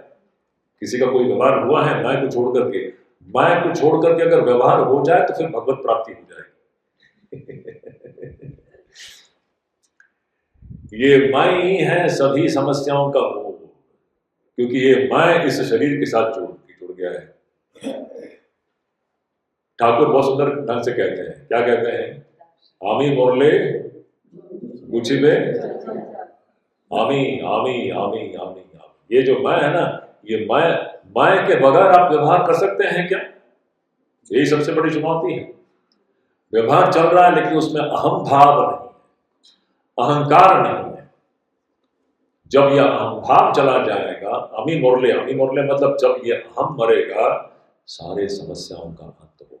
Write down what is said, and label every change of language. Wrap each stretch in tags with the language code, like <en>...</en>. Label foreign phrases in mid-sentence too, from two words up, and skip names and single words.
<hi>किसी का कोई व्यवहार हुआ है मैं को छोड़ करके? मैं को छोड़ करके अगर व्यवहार हो जाए तो फिर भगवत प्राप्ति हो जाएगी। ये मैं ही है सभी समस्याओं का मूल, क्योंकि ये मैं इस शरीर के साथ जुड़ गया है। ठाकुर बहुत सुंदर ढंग से कहते हैं, क्या कहते हैं?</hi> <bn>আমি মরলে ঘুচিবে, আমি আমি আমি আমি আমি।</bn> <hi>ये जो मैं है ना, ये मैं के बगैर आप व्यवहार कर सकते हैं क्या? यही सबसे बड़ी चुनौती है। व्यवहार चल रहा है लेकिन उसमें अहम भाव नहीं, अहंकार नहीं है। जब यह अहम भाव चला जाएगा,</hi> <bn>আমি মরলে</bn> <hi>मतलब जब ये अहम मरेगा, सारे समस्याओं का अंत होगा।</hi>